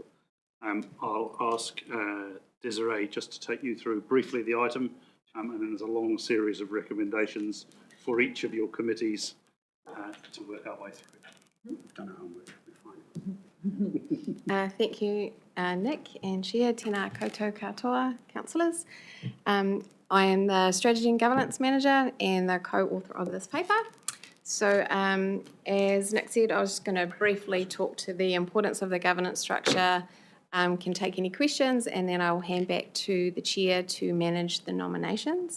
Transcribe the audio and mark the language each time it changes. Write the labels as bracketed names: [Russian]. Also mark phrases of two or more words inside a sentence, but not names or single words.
[English] I'll ask Desiree just to take you through briefly the item, and then there's a long series of recommendations for each of your committees to work our way through. Done our homework. We're fine. Thank you, Nick and Chair, [Māori] tēnā koutou katoa, [English] councillors. I am the Strategy and Governance Manager and the co-author of this paper. So as Nick said, I was just going to briefly talk to the importance of the governance structure, can take any questions, and then I'll hand back to the Chair to manage the nominations.